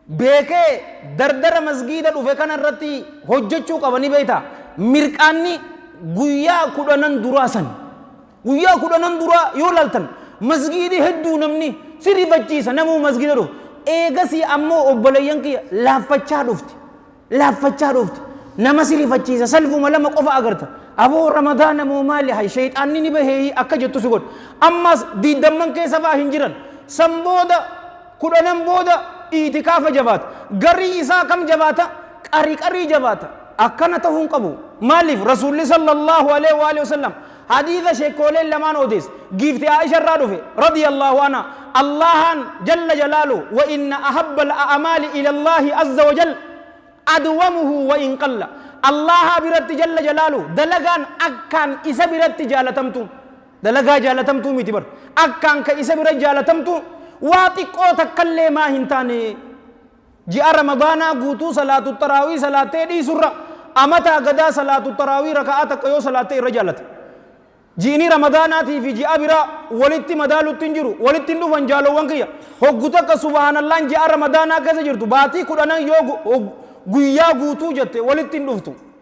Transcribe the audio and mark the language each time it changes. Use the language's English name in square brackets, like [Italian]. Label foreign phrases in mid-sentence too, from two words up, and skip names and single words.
[Oromo] beekee dardara masgida dhufe kanarratti hojjechuu qabani beeyta mirqaanni guyyaa kudhanan duraasan guyyaa kudhanan duraa yoo laltan masgiidi hedduu namni sirifachiisa namuu masgida dhufu eegasii ammoo obboleeyyan kiyya laaffachaa dhufti nama sirifachiisa salfuma lama qofa agarta aboo ramadaana moo maali hay shayxaanni ni bahee akka jettu si godhu ammas diidamman keessa fa'aa hin jiran san booda kudhanan booda iitikaafa jabaata garii isaa kam jabaata qarii jabaata akkana ta'uun qabu maaliif rasuulli [Arabic] صلى الله عليه وعلى آله wasallam [Oromo] hadiisa sheekooleen lamaan odees giifti Aisha irraa dhufe [Arabic] رضي الله عنها Allahan جل جلاله وإن أحب الأعمال إلى الله عز وجل أدومه وإن قل [Oromo] Allah biratti [Arabic] جل جلاله [Oromo] dalagaan akkaan isa biratti jaalatamtu dalagaa jaalatamtu miti bar akkaan ka isa biratti jaalatamtu waa xiqqoo takkallee maa hin taane ji'a ramadaanaa guutuu salaatu taraawii salaatee dhiisurra amataa gadaa salaatu taraawii raka'aa takka yoo salaattee irra jaalata ji'ini ramadaanaatii fi ji'a biraa walitti madaalutti hin jiru walitti hin dhufan jaalowwan kiyya hoggu takka subhaanallaan ji'a ramadaanaa keessa jirtu baatii kudhanan yoo guyyaa guutuu jette walitti hin dhuftu